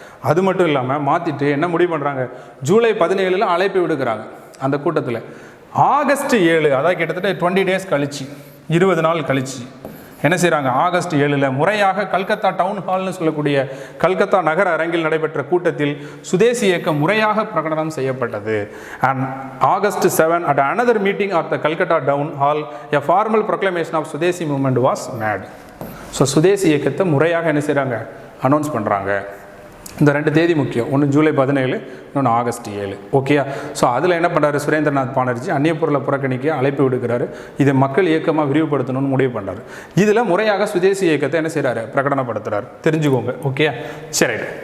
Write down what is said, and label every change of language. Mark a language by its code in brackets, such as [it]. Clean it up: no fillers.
[ta] அது மட்டும் இல்லாமல் மாற்றிட்டு என்ன முடிவு பண்ணுறாங்க, ஜூலை 17 அழைப்பு விடுக்கிறாங்க. அந்த கூட்டத்தில் ஆகஸ்ட் 7, அதாவது கிட்டத்தட்ட 20 days கழிச்சு, 20 நாள் கழிச்சு என்ன செய்கிறாங்க, ஆகஸ்ட் 7 முறையாக கல்கத்தா டவுன் ஹால்னு சொல்லக்கூடிய கல்கத்தா நகர அரங்கில் நடைபெற்ற கூட்டத்தில் சுதேசி இயக்கம் முறையாக பிரகடனம் செய்யப்பட்டது. [en] And August 7 at another meeting at the Calcutta Town Hall a formal proclamation of Swadeshi movement was made. [ta] So சுதேசி இயக்கத்தை முறையாக என்ன செய்கிறாங்க, அனௌன்ஸ் பண்ணுறாங்க. இந்த 2 தேதி முக்கியம், ஒன்று ஜூலை 17, இன்னொன்று ஆகஸ்ட் 7. ஓகேயா. ஸோ அதில் என்ன பண்ணுறாரு, சுரேந்திரநாத் பானர்ஜி அந்நிய பொருளை புறக்கணிக்க அழைப்பு விடுக்கிறாரு. இதை மக்கள் இயக்கமாக விரிவுபடுத்தணும்னு முடிவு பண்ணுறாரு. இதில் முறையாக சுதேசி இயக்கத்தை என்ன செய்கிறாரு, பிரகடனப்படுத்துகிறார். தெரிஞ்சுக்கோங்க. ஓகே, சரி.